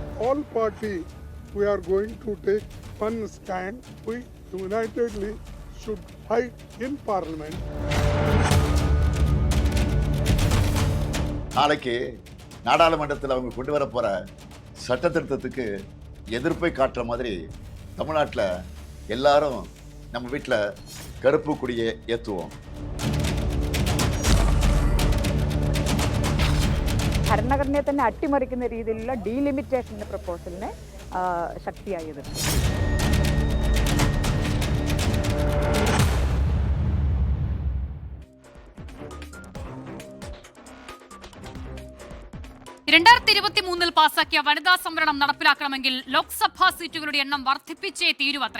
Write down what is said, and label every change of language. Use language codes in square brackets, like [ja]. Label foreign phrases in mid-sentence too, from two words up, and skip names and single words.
[en] all party, we are going to take one stand. We unitedly should fight in Parliament. [ta] நாளைக்கு நாடாளுமன்றத்தில் அவங்க கொண்டு வர போற சட்ட திருத்தத்துக்கு எதிர்ப்பை காட்டுற மாதிரி தமிழ்நாட்டில் எல்லாரும் நம்ம வீட்டில் கருப்பு கொடியை ஏற்றுவோம். [ml] ഭരണഘടനയെ തന്നെ അട്ടിമറിക്കുന്ന രീതിയിലുള്ള ഡീലിമിറ്റേഷന്റെ പ്രപ്പോസലിനെ ശക്തിയായി എതിർക്കും. പാസാക്കിയ വനിതാ സംവരണം നടപ്പിലാക്കണമെങ്കിൽ ലോക്സഭാ സീറ്റുകളുടെ എണ്ണം വർദ്ധിപ്പിച്ചേ തീരുവത്രേ.